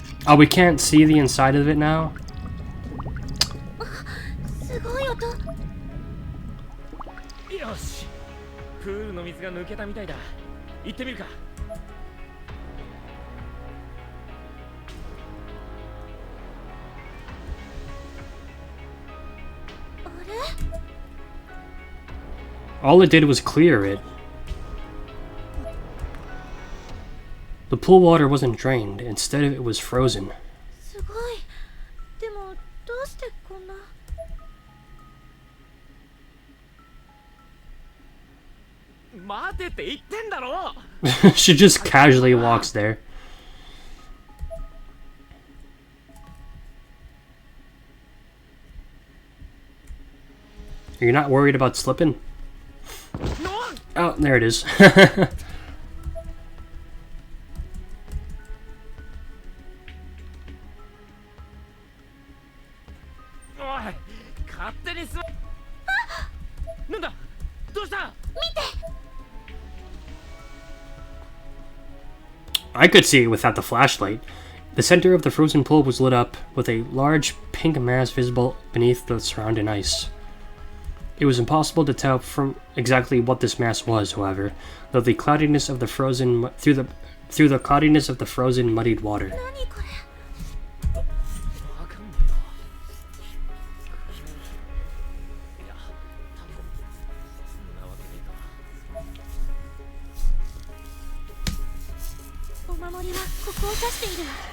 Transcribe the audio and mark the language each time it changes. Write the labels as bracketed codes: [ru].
[en] Oh, we can't see the inside of it now? [ja] すごい音。よし、プールの水が抜けたみたいだ。行ってみるか。 [en] All it did was clear it. The pool water wasn't drained, instead it was frozen. [ja] すごい。でもどうしてこんな。待てって言ってんだろ。 [en] She just casually walks there. You're not worried about slipping? Oh, there it is. [ja] おい、勝手に座。なんだ、どうした？ [en] I could see it without the flashlight. The center of the frozen pool was lit up with a large pink mass visible beneath the surrounding ice. It was impossible to tell from exactly what this mass was, however, though the cloudiness of the frozen through the cloudiness of the frozen muddied water. [ja] 何これ。わかんねえな。いや、多分そんなわけねえか。お守りはここを指している。